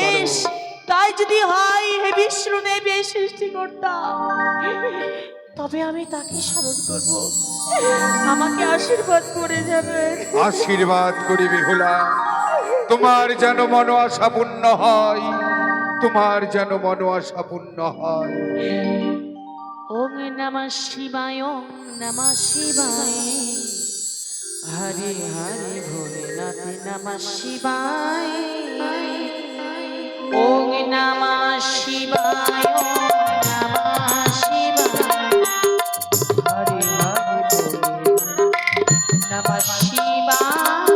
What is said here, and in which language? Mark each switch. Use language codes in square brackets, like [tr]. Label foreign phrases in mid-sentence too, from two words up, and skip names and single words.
[bn] বেশ, তাই যদি হয় হে বিষ্ণুদেব এই সৃষ্টিকর্তা, তবে আমি তাকে স্মরণ করব, আমাকে আশীর্বাদ করে যাবে। আশীর্বাদ করি বেহুলা, তোমার যেন মন আশা পূর্ণ হয়, তোমার যেন মন আশা পূর্ণ হয়। [sa] ওম নমঃ শিবায়, ওম নমঃ শিবায়, হরে হরে ভোলেনাথ নমঃ শিবায়, ওম নমঃ শিবায়, ওম নমঃ শিবায়, হরে হরে ভোলেনাথ নমঃ শিবায়।